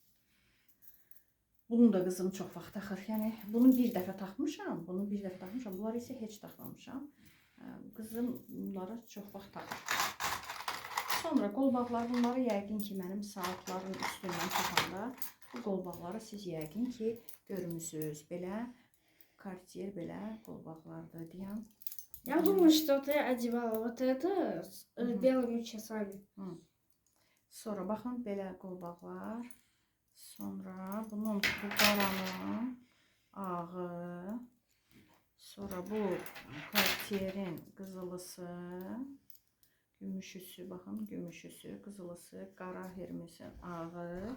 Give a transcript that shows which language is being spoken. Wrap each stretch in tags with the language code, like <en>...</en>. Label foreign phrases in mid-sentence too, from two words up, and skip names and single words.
<az>Bunu da qızım çox vaxt taxır. Yəni, bunu bir dəfə taxmışam, bunları isə heç taxmamışam. Qızım bunları çox vaxt taxır. Sonra qolbaqlar, bunları yəqin ki, mənim saatların üstündən taxanda, bu qolbaqları siz yəqin ki, görmüsünüz. Belə, Cartier belə qolbaqlardır deyəm.</az> <ru>Я думаю, что ты одевала вот это с белыми часами.</ru> <az>Sonra baxın, belə qolbaqlar. Sonra bunun bu qaranın ağı. Sonra bu Cartier'in qızılısı. Gümüşüsü, baxın, gümüşüsü, qızılısı, qara Hermesin ağı.</az>